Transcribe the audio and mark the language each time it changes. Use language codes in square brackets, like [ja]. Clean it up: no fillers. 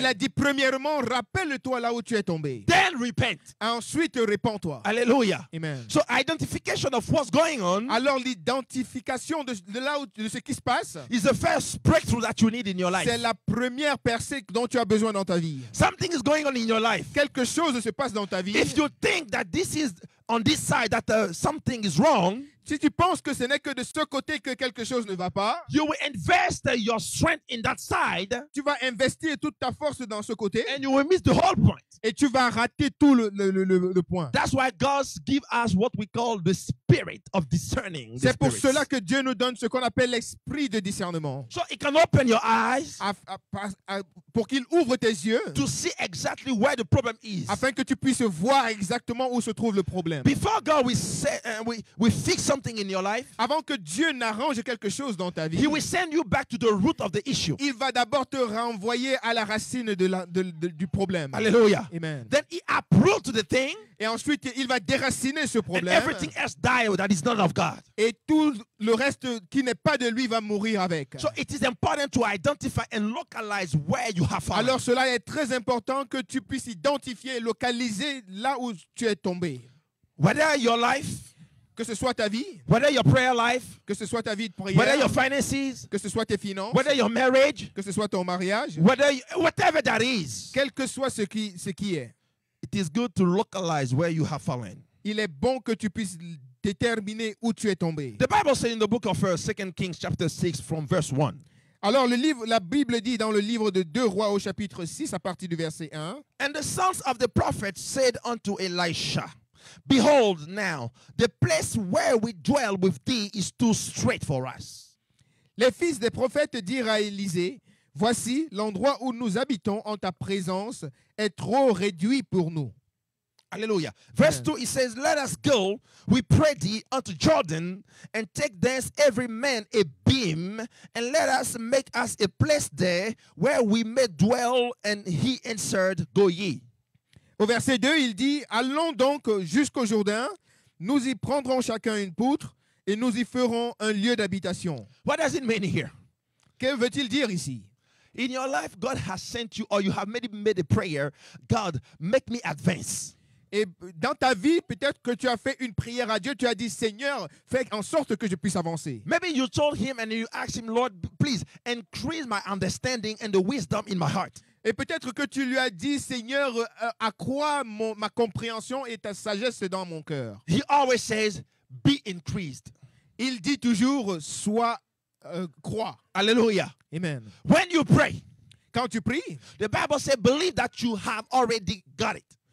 [fr] Il a dit premièrement, rappelle-toi là où tu es tombé. [en] Then repent. [fr] Ensuite, répands-toi. Hallelujah. Amen. [en] So identification of what's going on [fr] Alors l'identification de ce qui se passe, [en] is the first breakthrough that you need in your life. [fr] c'est la première percée dont tu as besoin dans ta vie. [en] Something is going on in your life. [fr] Quelque chose se passe dans ta vie. [en] If you think that this is on this side that something is wrong, [fr] Si tu penses que ce n'est que de ce côté que quelque chose ne va pas, [en] you will invest your strength in that side [fr] tu vas investir toute ta force dans ce côté [en] and you will miss the whole point. [fr] et tu vas rater tout le point. [en] That's why God gives us what we call the spirit of discerning. the [fr] C'est pour [en] spirits. [fr] cela que Dieu nous donne ce qu'on appelle l'esprit de discernement. [en] So it can open your eyes [fr] Pour qu'il ouvre tes yeux [en] to see exactly where the problem is. [fr] afin que tu puisses voir exactement où se trouve le problème. [en] Before God we fix something in your life, [fr] avant que Dieu n'arrange quelque chose dans ta vie, [en] He will send you back to the root of the issue. [fr] il va d'abord te renvoyer à la racine du problème. Hallelujah. Amen. [en] Then He uproots the thing, [fr] Et ensuite, il va déraciner ce [en] and [fr] problème. [en] everything else die that is not of God. [fr] Et tout le reste qui n'est pas de lui va mourir avec. [en] So it is important to identify and localize where you have fallen. [fr] Alors cela est très important que tu puisses identifier et localiser là où tu es tombé. [en] Whether your life, [fr] Que ce soit ta vie, [en] whether your prayer life, [fr] que ce soit ta vie de [en] whether [fr] prière, [en] your finances, [fr] que ce soit tes finances, [en] whether your marriage, [fr] que ce soit ton mariage, [en] whatever that is, [fr] quel que soit ce qui est, [en] it is good to localize where you have fallen. [fr] il est bon que tu puisses déterminer où tu es tombé. [en] The Bible says in the book of 2 Kings chapter 6 from verse 1. [fr] Alors la Bible dit dans le livre de 2 Rois au chapitre 6 à partir du verset 1, [en] And the sons of the prophets said unto Elisha, Behold now, the place where we dwell with thee is too strait for us. [fr] les fils des prophètes dirent à Élisée, voici l'endroit où nous habitons en ta présence est trop réduit pour nous. Hallelujah. [en] Verse 2, it says, Let us go, we pray thee, unto Jordan, and take thence every man a beam, and let us make us a place there where we may dwell. And he answered, Go ye. [fr] Au verset 2, il dit, allons donc jusqu'au Jourdain, nous y prendrons chacun une poutre et nous y ferons un lieu d'habitation. [en] What does it mean here? [fr] Que veut-il dire ici? [en] In your life, God has sent you, or you have made a prayer, God, make me advance. [fr] Et dans ta vie, peut-être que tu as fait une prière à Dieu, tu as dit, Seigneur, fais en sorte que je puisse avancer. [en] Maybe you told him and you asked him, Lord, please increase my understanding and the wisdom in my heart. [fr] Et peut-être que tu lui as dit, Seigneur, accrois ma compréhension et ta sagesse dans mon cœur. [en] He always says, be increased. [fr] Il dit toujours, sois, crois. Hallelujah. Amen. [en] When you pray, [fr] Quand tu pries, [en] the Bible says, believe that you have already got it.